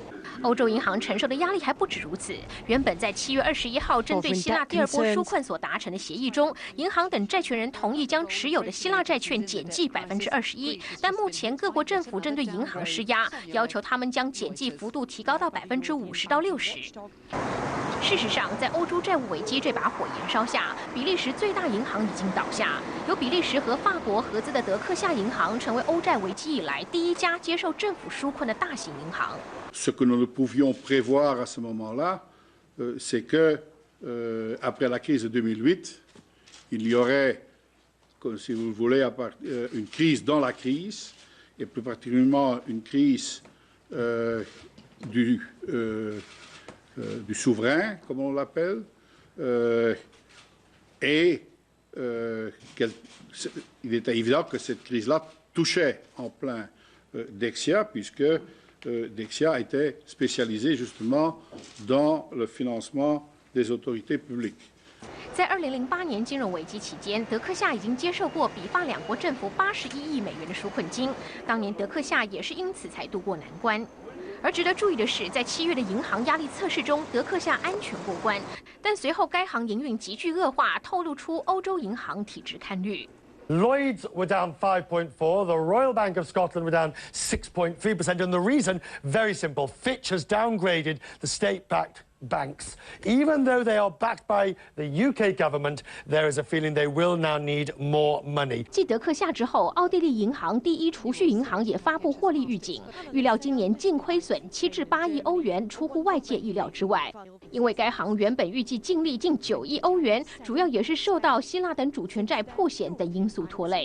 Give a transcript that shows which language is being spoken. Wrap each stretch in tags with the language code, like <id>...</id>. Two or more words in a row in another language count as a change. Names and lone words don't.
<zh>欧洲银行承受的压力还不止如此。原本在7月21号针对希腊第2波纾困所达成的协议中，银行等债权人同意将持有的希腊债券减记21%，但目前各国政府正对银行施压，要求他们将减记幅度提高到50%到60%。事实上，在欧洲债务危机这把火燃烧下，比利时最大银行已经倒下。由比利时和法国合资的德克夏银行成为欧债危机以来第1家接受政府纾困的大型银行。</zh> <fr>Ce que nous ne pouvions prévoir à ce moment-là, c'est que après la crise de 2008, il y aurait, si vous voulez, une crise dans la crise, et plus particulièrement une crise du souverain, comme on l'appelle, et il était évident que cette crise-là touchait en plein Dexia, puisque Dexia était spécialisé justement dans le financement des autorités publiques.</fr> <zh>在2008年金融危机期间，德克夏已经接受过比法两国政府81亿美元的纾困金，当年德克夏也是因此才渡过难关。而值得注意的是，在7月的银行压力测试中，德克夏安全过关，但随后该行营运急剧恶化，透露出欧洲银行体质堪虑。</zh> <en>Lloyds were down 5.4%, the Royal Bank of Scotland were down 6.3%, and the reason, very simple, Fitch has downgraded the state-backed banks. Even though they are backed by the UK government, there is a feeling they will now need more money.</en> <zh>继德克夏之后，奥地利银行第一储蓄银行也发布获利预警，预料今年净亏损7至8亿欧元，出乎外界意料之外。因为该行原本预计净利近9亿欧元，主要也是受到希腊等主权债破险等因素拖累。</zh>